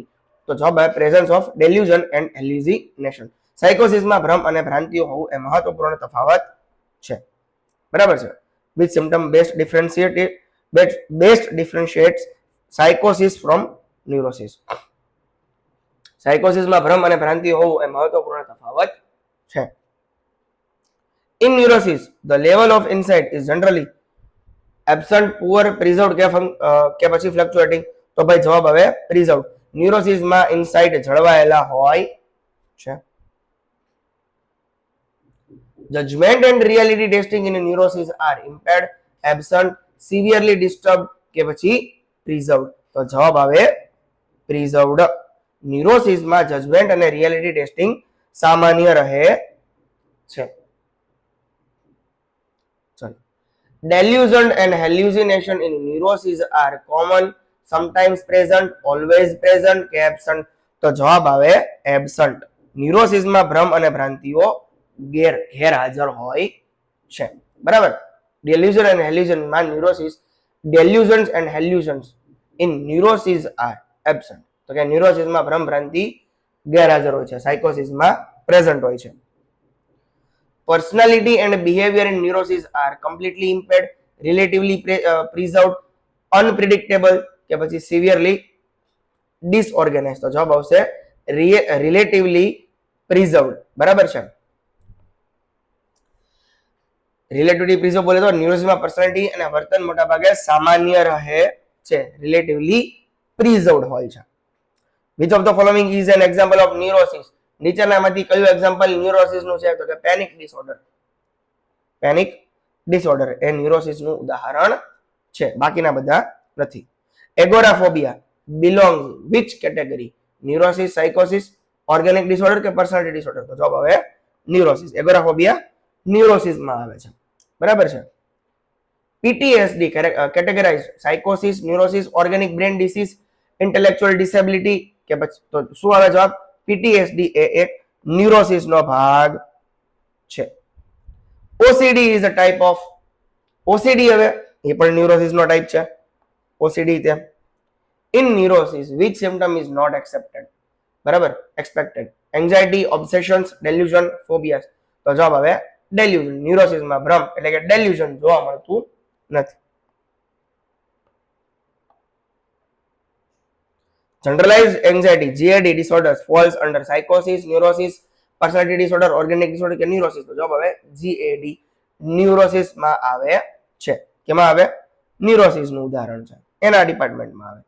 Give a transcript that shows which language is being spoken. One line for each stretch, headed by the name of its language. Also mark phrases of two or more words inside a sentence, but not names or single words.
Gujarati: તો જવાબ આવે
English: presence of delusion and hallucination.
Gujarati: સાયકોસિસમાં ભ્રમ અને ભ્રાંતિઓ હોવું એ મહત્વપૂર્ણ તફાવત છે. બરાબર છે.
English: Which symptom best differentiates psychosis from neurosis.
Gujarati: સાયકોસિસમાં ભ્રમ અને ભ્રાંતિ હોવું એ મહત્વપૂર્ણ તફાવત છે.
English: In neurosis, the level of insight is generally absent, poor, preserved
Gujarati: કે પછી
English: fluctuating.
Gujarati: તો ભાઈ જવાબ આવે preserved. ન્યુરોસિસમાં ઇનસાઇટ જળવાયેલા હોય છે.
English: Judgment and reality testing in neurosis are impaired, absent, severely disturbed
Gujarati: કે પછી
English: preserved.
Gujarati: તો જવાબ આવે preserved. ન્યુરોસિસમાં જજમેન્ટ અને
English: reality testing
Gujarati: સામાન્ય રહે છે.
English: Delusion and hallucination in neurosis are common, sometimes present, always present કે absent.
Gujarati: તો જવાબ આવે absent. ન્યુરોસિસમાં ભ્રમ અને ભ્રાંતિઓ ગેરહાજર હોય છે. બરાબર.
English: Delusion and hallucination માં neurosis, delusions and hallucinations in neurosis are absent.
Gujarati: તો કે ન્યુરોસિસમાં ભ્રમ ભ્રાંતિ ગેરહાજર હોય છે, સાયકોસિસમાં પ્રેઝન્ટ હોય છે.
English: Personality and behavior in neurosis are completely impaired, relatively preserved, unpredictable
Gujarati: કે પછી
English: severely disorganized.
Gujarati: તો જવાબ આવશે
English: relatively preserved.
Gujarati: બરાબર છે.
English: relatively preserve
Gujarati: બોલે તો ન્યુરોસિસમાં પર્સનાલિટી અને વર્તન મોટાભાગે સામાન્ય રહે છે,
English: relatively preserved
Gujarati: હોય છે.
English: Which of the following is an example of neurosis?
Gujarati: નીચેનામાંથી કયું એક્ઝામ્પલ ન્યુરોસિસ નું છે? તો કે
English: panic disorder. panic disorder
Gujarati: એ ન્યુરોસિસ નું ઉદાહરણ છે, બાકીના બધા નથી.
English: એગોરાફોબિયા belongs which category? neurosis, psychosis, organic disorder કે personality disorder?
Gujarati: તો જવાબ આવે ન્યુરોસિસ. એગોરાફોબિયા ન્યુરોસિસ માં આવે છે. બરાબર છે.
English: PTSD categorize psychosis, neurosis, organic brain disease, intellectual disability
Gujarati: કે પછી તો શું આવે જવાબ? પીટીએસડી એ એક ન્યુરોસિસ નો ભાગ છે.
English: OCD is a type of OCD,
Gujarati: હવે એ પણ ન્યુરોસિસ નો ટાઈપ છે.
English: ઓસીડી તે in neurosis which symptom is not accepted?
Gujarati: બરાબર, એક્સપેક્ટેડ.
English: anxiety, obsessions, delusion, phobias.
Gujarati: તો જવાબ આવે ડેલ્યુઝન. ન્યુરોસિસમાં ભ્રમ એટલે કે ડેલ્યુઝન જોવા મળતું નથી.
English: Generalized anxiety GAD disorders falls under psychosis, neurosis, personality disorder, organic disorder કે neurosis?
Gujarati: તો જવાબ આવે GAD. ન્યુરોસિસ માં આવે છે. કેમાં આવે? ન્યુરોસિસ નું ઉદાહરણ છે, એના ડિપાર્ટમેન્ટમાં આવે.